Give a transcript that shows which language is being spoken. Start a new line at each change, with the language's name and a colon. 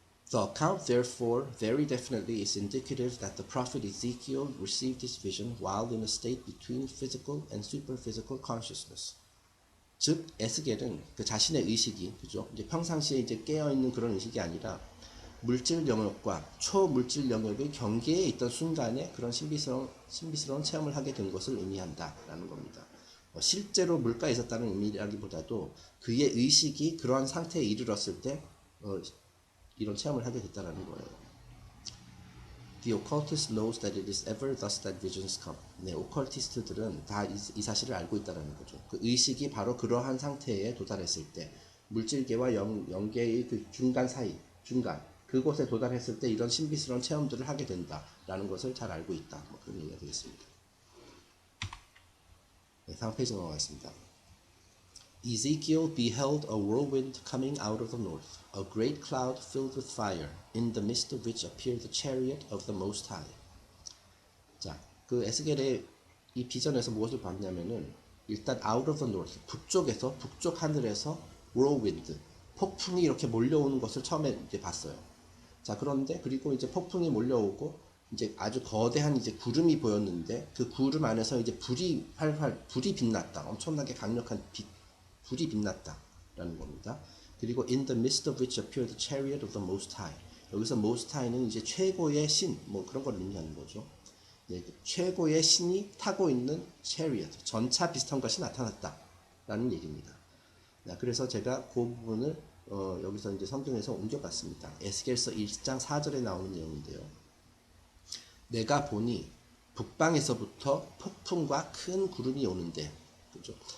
English: The account, therefore, very definitely is indicative that the prophet Ezekiel received his vision while in a state between physical and superphysical consciousness.
Korean: 즉, 에스겔은 그 자신의 의식이, 그죠? 이제 평상시에 이제 깨어있는 그런 의식이 아니라 물질 영역과 초물질 영역의 경계에 있던 순간에 그런 신비스러운 체험을 하게 된 것을 의미한다라는 겁니다. 실제로 물가에 있었다는 의미라기보다도 그의 의식이 그러한 상태에 이르렀을 때 이런 체험을 하게 됐다라는 거예요.
English: The occultist knows that it is ever thus that visions come.
Korean: 네, 오컬티스트들은 다 이 사실을 알고 있다라는 거죠. 그 의식이 바로 그러한 상태에 도달했을 때 물질계와 영계의 그 중간 그곳에 도달했을 때 이런 신비스러운 체험들을 하게 된다라는 것을 잘 알고 있다. 뭐 그런 얘기가 되겠습니다. 네, 다음 페이지 넘어가겠습니다.
English: Ezekiel beheld a whirlwind coming out of the north, a great cloud filled with fire, in the midst of which appeared the chariot of the Most High.
Korean: 자, 그 에스겔의 이 비전에서 무엇을 봤냐면은 일단
English: out of the north,
Korean: 북쪽 하늘에서 whirlwind, 폭풍이 이렇게 몰려오는 것을 처음에 이제 봤어요. 자, 그런데 그리고 이제 폭풍이 몰려오고 이제 아주 거대한 이제 구름이 보였는데 그 구름 안에서 이제 불이 빛났다. 엄청나게 강력한 불이 빛났다라는 겁니다. 그리고
English: in the midst of which appeared the chariot of the Most High.
Korean: 여기서 Most High는 이제 최고의 신, 뭐 그런 걸 의미하는 거죠. 네, 최고의 신이 타고 있는 chariot, 전차 비슷한 것이 나타났다라는 얘기입니다. 네, 그래서 제가 그 부분을 여기서 이제 성경에서 옮겨봤습니다. 에스겔서 1장 4절에 나오는 내용인데요. 내가 보니 북방에서부터 폭풍과 큰 구름이 오는데, 그죠?